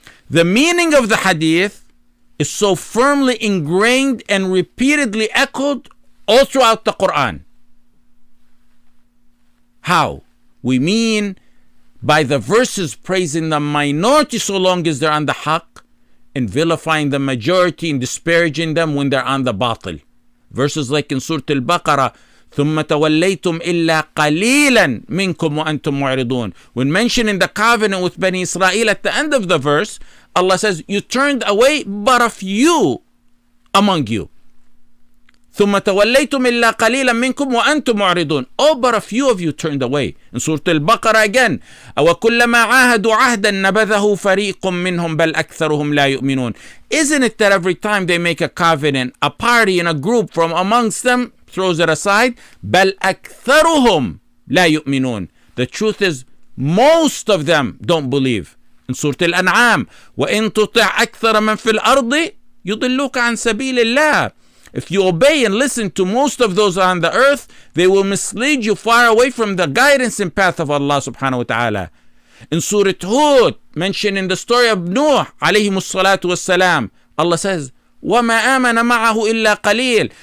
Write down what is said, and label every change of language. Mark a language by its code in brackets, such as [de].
[en] The meaning of the hadith is so firmly ingrained and repeatedly echoed all throughout the Quran. How? We mean by the verses praising the minority so long as they're on the haqq, and vilifying the majority and disparaging them when they're on the batil. Verses like in Sūrat Al-Baqarah, [ar] ثُمَّ تَوَلَّيْتُمْ إِلَّا قَلِيلًا مِنْكُمْ وَأَنْتُمْ مُعْرِضُونَ. [en] When mentioning the covenant with Bani Israel at the end of the verse, Allah says, you turned away but a few among you. [ar] ثُمَّ تَوَلَّيْتُمْ إِلَّا قَلِيلًا مِنْكُمْ وَأَنْتُمْ مُعْرِضُونَ. [en] Oh, but a few of you turned away. In Surah Al-Baqarah again, [ar] أَوَكُلَّمَا عَاهَدُوا عَهْدًا نَبَذَهُ فَرِيقٌ مِّنْهُمْ بَلْ أَكْثَرُهُمْ لَا يُؤْمِنُونَ. [en] Isn't it that every time they make a covenant, a party in a group from amongst them throws it aside? [ar] بَلْ أَكْثَرُهُمْ لَا يُؤْمِنُونَ. [en] The truth is, most of them don't believe. In Sūrat Al-An'ām, [ar] وَإِن تُطِعْ أَكْثَرَ مَنْ فِي الْأَرْضِ يُضِلُّكَ عَنْ سَبِيلِ اللَّهِ. [en] If you obey and listen to most of those on the earth, they will mislead you far away from the guidance and path of Allah subhanahu wa ta'ala. In Surah Hud, mentioning the story of Nuh alayhi salatu wassalam, Allah says, [ar] وَمَا آمَنَ مَعَهُ إِلَّا قَلِيلٌ.